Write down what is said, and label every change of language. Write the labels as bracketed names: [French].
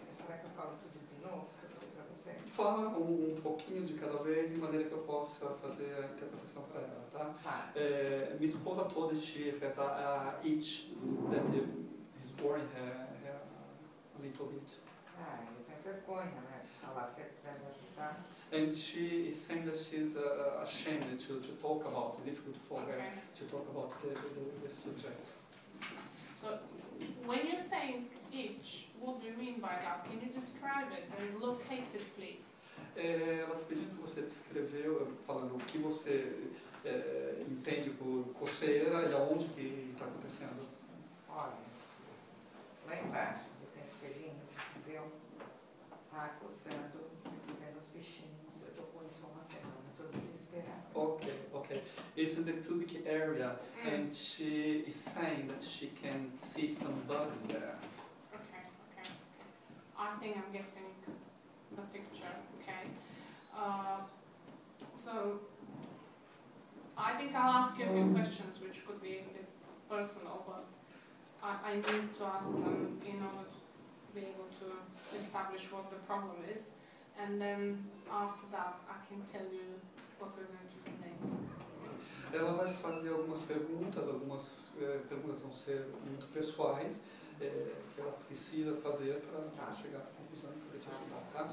[Portuguese] Será que eu falo tudo de novo? Que eu falei pra você? Fala um pouquinho de cada vez, de maneira que eu possa fazer a interpretação para ela, tá? Tá. Minha esposa toda [English] she has a itch that is boring her a little bit. [Portuguese] Ah, eu tenho vergonha, né? De falar, você deve ajudar. [English] And she is saying that she's ashamed to talk about it. It's difficult for her Okay. to talk about the subject. So when you're saying itch, what do you mean by that? Can you describe it and locate it, please? [Portuguese] Ela está pedindo que você descreveu, falando o que você entende por coceira e aonde que está acontecendo. Olha, lá embaixo, eu tenho espelhinhos, entendeu? Tá coçando, aqui vendo os bichinhos. Eu tô com isso há uma semana, tô desesperada. [English] Okay. It's in the pubic area, and she is saying that she can see some bugs there. Okay. I think I'm getting the picture, okay. So, I think I'll ask you a few questions which could be a bit personal, but I need to ask them in order to be able to establish what the problem is, and then after that I can tell you what we're going to do next. [Portuguese] Ela vai fazer algumas perguntas vão ser muito pessoais, que ela precisa fazer para chegar à conclusão e poder te ajudar, tá?